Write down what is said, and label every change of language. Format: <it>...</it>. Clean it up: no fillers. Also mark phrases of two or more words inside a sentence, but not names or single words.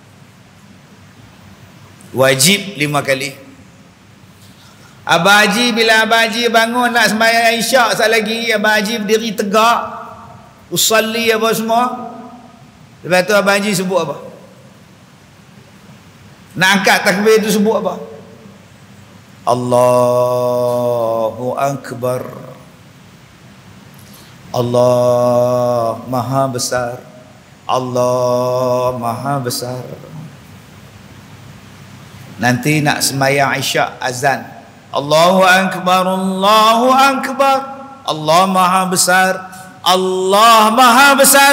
<ms>Wajib 5 kali. Abah Haji, bila Abah Haji bangun nak sembahyang Isyak, sekali lagi Abah Haji berdiri tegak, usalli apa semua. Lepas tu Abah Haji sebut apa? Nak angkat takbir tu sebut apa?</ms> <ar>الله أكبر.</ar> <ms>Allah Maha Besar. Allah Maha Besar. Nanti nak sembahyang Isyak, azan,</ms> <ar>الله أكبر، الله أكبر,</ar> <ms>Allah Maha Besar, Allah Maha Besar.</ms>